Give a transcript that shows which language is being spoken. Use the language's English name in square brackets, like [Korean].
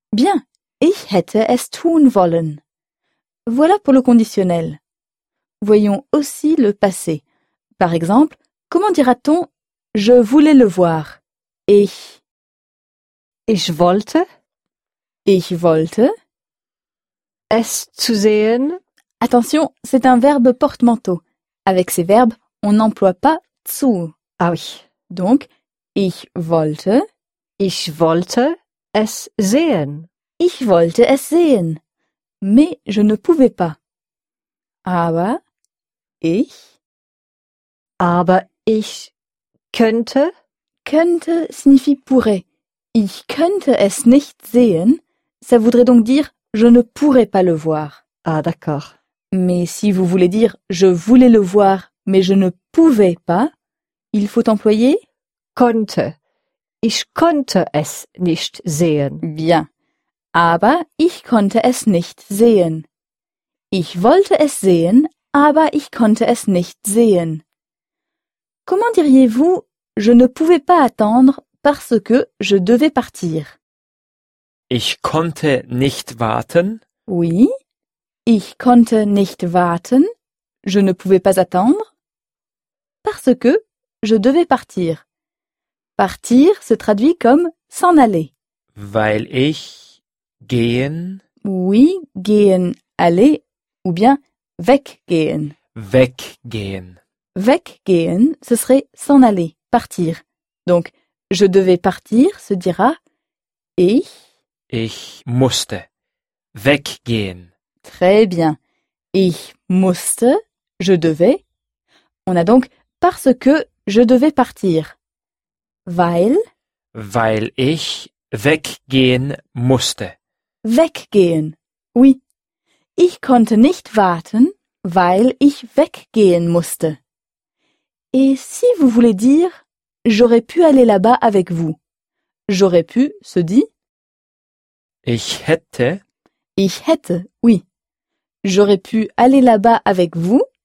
[German] Bien, ich hätte es tun wollen. [French] Voilà pour le conditionnel. Voyons aussi le passé. Par exemple, comment dira-t-on « je voulais le voir » Ich. [German] Ich wollte. Ich wollte. Es zu sehen. [French] Attention, c'est un verbe porte-manteau. Avec ces verbes, on n'emploie pas « zu ». Ah oui. [German] Donc, ich wollte. Ich wollte es sehen. Ich wollte es sehen. [French] Mais je ne pouvais pas. [German] Aber ich. Aber ich könnte. [French] Könnte signifie pourrait. [German] Ich könnte es nicht sehen. [French] Ça voudrait donc dire je ne pourrais pas le voir. Ah d'accord. Mais si vous voulez dire je voulais le voir, mais je ne pouvais pas. Il faut employer [German] konnte. Ich konnte es nicht sehen. [French] Bien. [German] Aber ich konnte es nicht sehen. Ich wollte es sehen, aber ich konnte es nicht sehen. [French] Comment diriez-vous je ne pouvais pas attendre parce que je devais partir? [German] Ich konnte nicht warten. [French] Oui. [German] Ich konnte nicht warten. [French] Je ne pouvais pas attendre parce que je devais partir. Partir se traduit comme s'en aller. [German] Weil ich gehen. [French] Oui, gehen, aller, ou bien weggehen. [German] Weggehen. [French] Weggehen, ce serait s'en aller, partir. Donc, je devais partir se dira ich. [German] Ich musste weggehen. [French] Très bien. [German] Ich musste, [French] je devais. On a donc parce que je devais partir. Weil. [German] Weil ich weggehen musste. Weggehen. Oui. Ich konnte nicht warten, weil ich weggehen musste. [French] Et si vous voulez dire, j'aurais pu aller là-bas avec vous. J'aurais pu se dit. [German] Ich hätte. Ich hätte, oui. [French] J'aurais pu aller là-bas avec vous.